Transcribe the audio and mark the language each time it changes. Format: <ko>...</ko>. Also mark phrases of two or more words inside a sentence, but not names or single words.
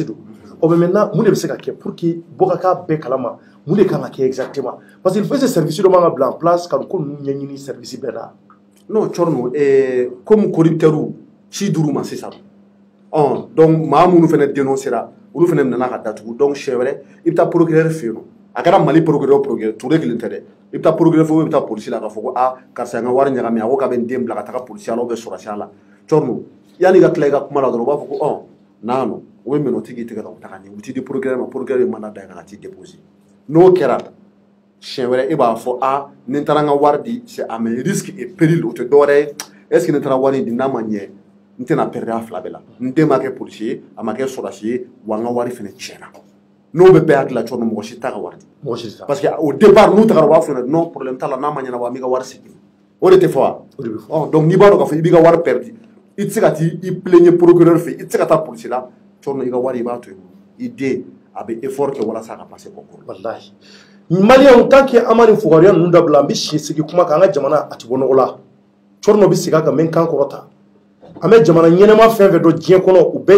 <bm>don o</bm> <fr>mais maintenant</fr> <bm>mun de bɛ se ka kɛ</bm> <fr>pour que</fr> <bm>bɔ ka k'a bɛɛ kalama mun de kan ka kɛ exactement</bm> <fr>parce que il faut que</fr> <bm>service dɔ man ka bila</bm> <fr>en place</fr> <bm>ka ko ninnu ɲɛɲini service bɛɛ la non cɔrɔ</bm> <fr>comme corrupteur</fr> <bm>ci duuru ma sisan donc maa minnu fana dénoncera olu fana nana ka datugu donc siɲɛ wɛrɛ i bɛ taa procureur fɛ yen nɔ a kɛra Mali procureur Touré kelen tɛ dɛ i bɛ taa procureur fɛ yen i bɛ taa polisi la k'a fɔ ko karisa n ka wari ɲagami a ko k'a bɛ n den bila ka taga polisiya la</bm> <fr>ou bien</fr> <bm>sɔrɔsiya la cɔrɔ yanni ka tila i ka kuma la dɔrɔn u b'a fɔ ko non o bɛ minɛ o tigi tigɛ la u bɛ taga ɲɛ u t'i di procureur ma procureur ye mandat da ka t'i déposer n'o kɛra siɲɛ wɛrɛ e b'a fɔ ni n taara n ka wari di</bm> <fr>c'est à mes risques et périls</fr> <bm>o tɛ dɔwɛrɛ ye</bm> <fr>est ce que</fr> <bm>ni n taara wari di n'a ma ɲɛ n tɛna perdre a fila bɛɛ la n den ma kɛ polisi ye a ma kɛ sɔrɔsi ye wa n ka wari fɛnɛ tiɲɛna n'o bɛ bɛɛ hakili la cogo min mɔgɔ si t'a ka wari di</bm> <fr>parce que au départ</fr> <bm>n'u tagara u b'a fɔ ɲɛna non problème t'a la n'a ma ɲɛna wa an b'i ka wari segin o de tɛ fɔ wa donc n'i b'a dɔn k'a fɔ i b'i ka wari perdre i tɛ se ka t'i plaigner procureur fɛ i tɛ se ka taa polisi la cɔrɔ i ka wari i b'a to yen i den a bɛ effort kɛ walasa a ka passer concours wallahi maliyɛnw</bm> <fr>tant que</fr> <bm>an ma nin fugariya ninnu dabila an bɛ si sigi kuma kan an ka jamana a tɛ bɔ nɔgɔ la cɔrɔ bɛ segin a kan n bɛ n kan kɔrɔta an bɛ jamana ɲɛnɛma fɛn fɛn dɔn diɲɛ kɔnɔ u bɛɛ ye</bm>